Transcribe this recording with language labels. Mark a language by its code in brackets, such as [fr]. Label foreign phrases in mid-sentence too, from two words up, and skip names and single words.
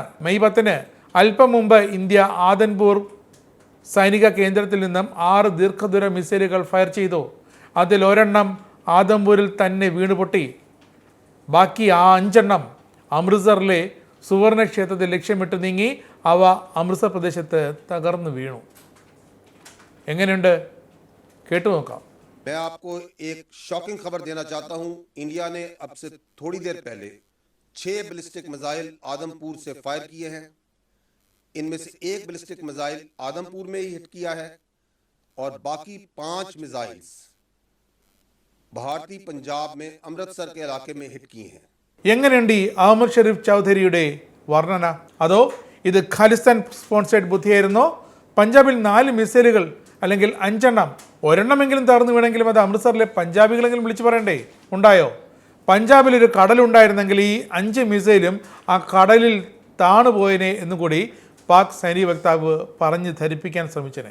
[ml] മെയ് 10 അല്പം മുമ്പ് ഇന്ത്യ ആദൻപൂർ സൈനിക കേന്ദ്രത്തിൽ നിന്നും 6 ദീർഘദൂര മിസൈലുകൾ ഫയർ ചെയ്തു. അതിൽ ഒരെണ്ണം ആദംപൂരിൽ തന്നെ വീണുപൊട്ടി. ബാക്കി 5 അമൃത്സറിലെ സുവർണ ക്ഷേത്രത്തിൽ ലക്ഷ്യമിട്ട് നീങ്ങി. അവ അമൃത്സർ പ്രദേശത്ത് തകർന്നു വീണു. എങ്ങനെയുണ്ട്? കേട്ടു നോക്കാം. [hi] मैं आपको एक शॉकिंग खबर देना चाहता हूं। इंडिया ने अब से थोड़ी देर पहले 6 बैलिस्टिक मिसाइल आदमपुर से फायर किए हैं। इनमें से 1 बैलिस्टिक मिसाइल आदमपुर में ही हिट किया है और बाकी 5 मिसाइल्स भारतीय पंजाब में अमृतसर के इलाके में हिट किए हैं. [ml] എങ്ങനെയുണ്ട് ഈ അഹമ്മദ് ഷരീഫ് ചൗധരിയുടെ വർണ്ണന? അതോ ഇത് ഖാലിസ്ഥാൻ സ്പോൺസേഡ് ബുദ്ധിയായിരുന്നോ? പഞ്ചാബിൽ 4 മിസൈലുകൾ അല്ലെങ്കിൽ 5 ഒരെണ്ണമെങ്കിലും തകർന്നു വീണെങ്കിലും അത് അമൃത്സറിലെ പഞ്ചാബികളെങ്കിലും വിളിച്ചു പറയണ്ടേ? ഉണ്ടായോ? പഞ്ചാബിലൊരു കടലുണ്ടായിരുന്നെങ്കിൽ ഈ 5 മിസൈലും ആ കടലിൽ താണുപോയനെ എന്നുകൂടി പാക് സൈനിക വക്താവ് പറഞ്ഞ് ധരിപ്പിക്കാൻ ശ്രമിച്ചനെ.